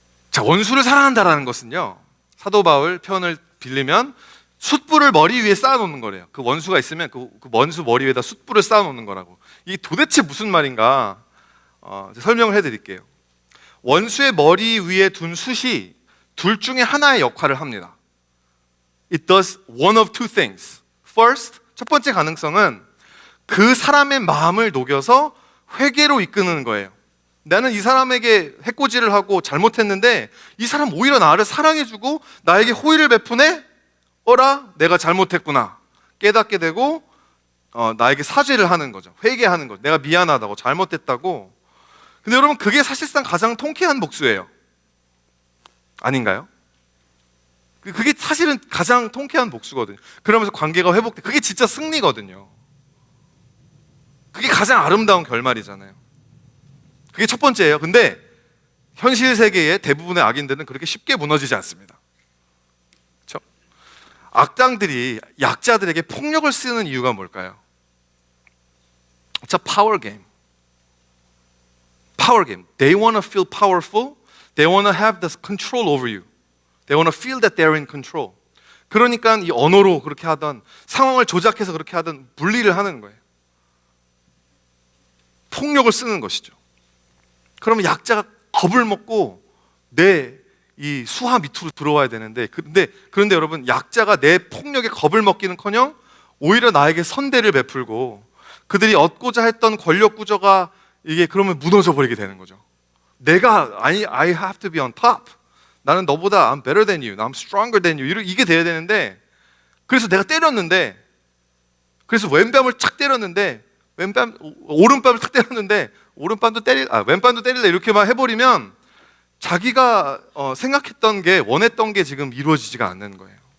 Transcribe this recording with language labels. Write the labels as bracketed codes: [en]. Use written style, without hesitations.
[ko] 자, 원수를 사랑한다라는 것은요, 사도 바울 표현을 빌리면 숯불을 머리 위에 쌓아 놓는 거래요. 그 원수가 있으면 그 원수 머리 위에다 숯불을 쌓아 놓는 거라고. 이게 도대체 무슨 말인가 설명을 해드릴게요. 원수의 머리 위에 둔 숯이 둘 중에 하나의 역할을 합니다. [en] It does one of two things. [ko] First, 첫 번째 가능성은 그 사람의 마음을 녹여서 회개로 이끄는 거예요. 나는 이 사람에게 해코지를 하고 잘못했는데 이 사람 오히려 나를 사랑해주고 나에게 호의를 베푸네? 어라? 내가 잘못했구나. 깨닫게 되고 나에게 사죄를 하는 거죠. 회개하는 거죠. 내가 미안하다고, 잘못했다고. 근데 여러분, 그게 사실상 가장 통쾌한 복수예요. 아닌가요? 그게 사실은 가장 통쾌한 복수거든요. 그러면서 관계가 회복돼. 그게 진짜 승리거든요. 그게 가장 아름다운 결말이잖아요. 그게 첫 번째예요. 근데 현실 세계의 대부분의 악인들은 그렇게 쉽게 무너지지 않습니다. 그렇죠? 악당들이 약자들에게 폭력을 쓰는 이유가 뭘까요? [en] It's a power game. Power game. They want to feel powerful. They want to have the control over you. They want to feel that they're in control. [ko] 그러니까 이 언어로 그렇게 하던, 상황을 조작해서 그렇게 하던 분리를 하는 거예요. 폭력을 쓰는 것이죠. 그러면 약자가 겁을 먹고 내 이 수하 밑으로 들어와야 되는데, 그런데 여러분, 약자가 내 폭력에 겁을 먹기는커녕 오히려 나에게 선대를 베풀고 그들이 얻고자 했던 권력 구조가 이게 그러면 무너져 버리게 되는 거죠. 내가 [en] I have to be on top. [ko] 나는 너보다 [en] I'm better than you, I'm stronger than you. [ko] 이게 돼야 되는데, 그래서 내가 때렸는데, 그래서 왼뺨을 착 때렸는데, 오른뺨을 탁 때렸는데 왼뺨도 때릴래 이렇게만 해버리면 자기가 생각했던 게, 원했던 게 지금 이루어지지가 않는 거예요.